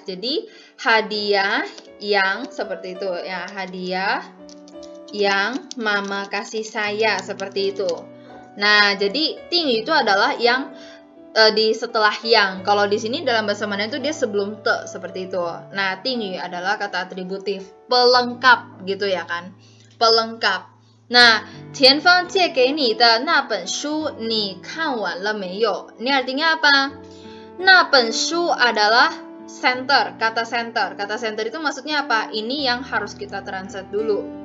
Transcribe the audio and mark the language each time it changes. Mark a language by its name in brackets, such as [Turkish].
[Indonesian] Jadi hadiah yang seperti itu ya, hadiah yang mama kasih saya, seperti itu. Nah, jadi tingyu itu adalah yang di setelah yang. Kalau di sini dalam bahasa Mandarin itu dia sebelum te, seperti itu. Nah, tingyu adalah kata atributif, pelengkap gitu ya kan. Pelengkap. [Chinese] Nah, 前方借给你的那本书你看完了没有? [Indonesian] Ini artinya apa? [Chinese] 那本书 [Indonesian] adalah center, kata center. Kata center itu maksudnya apa? Ini yang harus kita translate dulu.